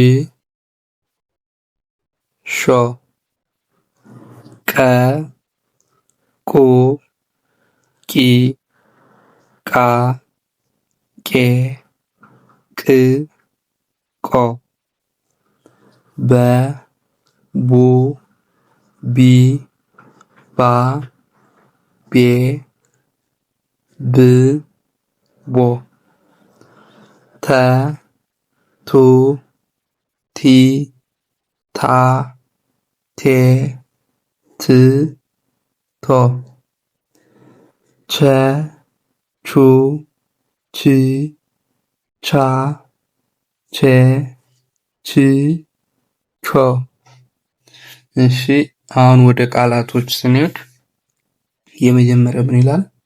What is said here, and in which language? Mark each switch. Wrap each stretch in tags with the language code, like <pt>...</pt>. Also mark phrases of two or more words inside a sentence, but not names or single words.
<am>ሾ ቀ ቁ ቂ ቃ ቄ ቅ ቆ በ ቡ ቢ ባ ቤ ብ ቦ ተ ቱ ቲ ታ ቴ ት ቶ ቸ ቹ ቺ ቻ ቼ ቺ ቾ። እሺ አሁን ወደ ቃላቶች ስንሄድ የመጀመሪያው ምን ይላል?</am>